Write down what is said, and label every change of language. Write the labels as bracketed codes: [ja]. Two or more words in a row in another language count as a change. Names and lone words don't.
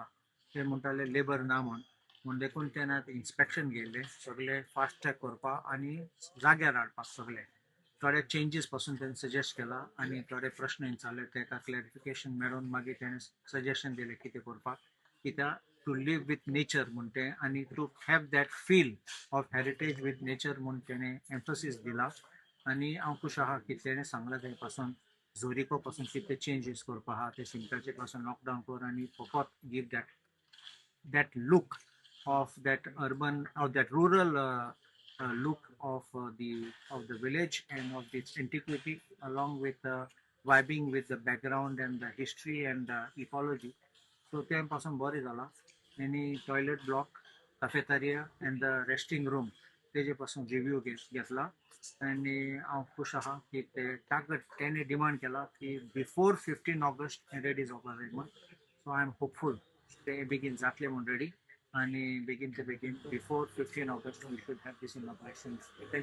[kok] ते म्हणटाले लेबर ना म्हूण देखून तेणें आतां इन्स्पेक्शन घेयले सगळे [en] fast track [kok] करपाक आनी जाग्यार हाडपाक सगळे. थोडे चेंजीस पासून तेणें सजेस्ट केला आनी थोडे प्रश्न विचारले, ताका क्लॅरिफिकेशन मेळोवन मागीर तेणें सजेशन दिलें कितें करपाक, कित्याक [en] to live with nature [kok] म्हणते आणि [en] to have that feel of heritage with nature [kok] म्हणून तेणें एम्फसीस दिला. आणि हांव खूश आहा की तेणें सांगला ते पासून झोरिको पासून कितें चेंजीस करपा आहा ते सिमटाचे पासून लॉकडावन कर आनी फकत [en] give that look of that urban of that rural look of the village and of its antiquity along with vibing with the background and the history and the ecology. [kok] So तेपासून बरें जाला. आनी [en] toilet block, cafeteria and the resting room [kok] तेजे पासून रिव्यू घेतला आनी हांव खूश आहा की तेणें डिमांड केला की [en] before 15 August [kok] रेडी जावपाक जाय म्हणून. [en] so I am hopeful [kok] ते बेगीन जातले म्हूण रेडी आणि बेगीन ते बेगीन [en] before 15 August we should have this inauguration.